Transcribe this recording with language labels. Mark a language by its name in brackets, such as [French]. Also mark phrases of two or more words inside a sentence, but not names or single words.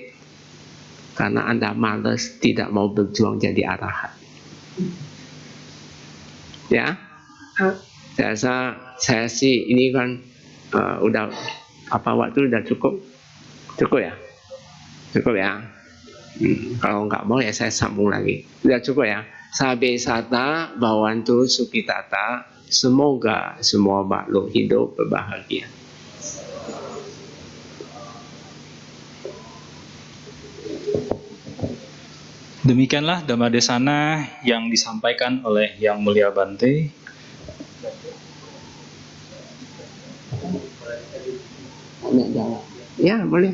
[Indonesian] Karena Anda malas, tidak mau berjuang jadi arahat. Ya, saya sih ini kan udah waktu udah cukup ya, Kalau nggak mau ya saya sambung lagi. Udah cukup ya. [Pali] Sabe sata bawantu sukitata. [Indonesian] Semoga semua makhluk hidup berbahagia. Demikianlah [Pali] Dhamma Desana [Indonesian] yang disampaikan oleh Yang Mulia Bante. Ya, boleh.